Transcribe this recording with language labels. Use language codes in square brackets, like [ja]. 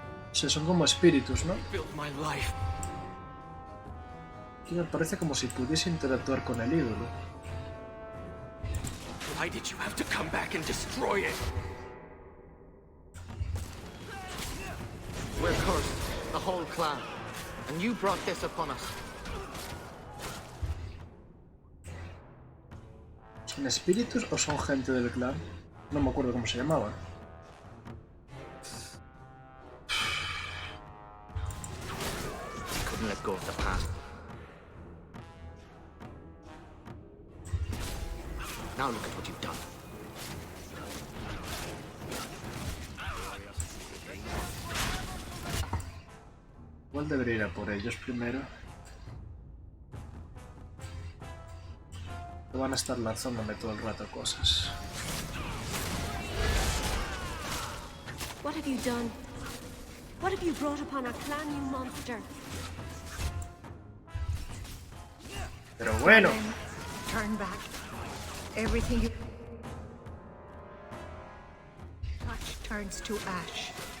[es] O sea, son como espíritus, ¿no? Aquí me parece como si pudiese interactuar con el ídolo. [en] Why did you have to come back and destroy it? We're cursed, the whole clan, and you brought this upon us. [es] ¿Son espíritus o son gente del clan? No me acuerdo cómo se llamaban. [en] Couldn't let go of the past. Now look at what you've done. [es] Igual debería ir a por ellos primero. Que van a estar lanzándome todo el rato cosas. [en] What have you done? What have you brought upon our clan, you monster? [es] Pero bueno. [en] Turn back. Everything you touch turns to ash.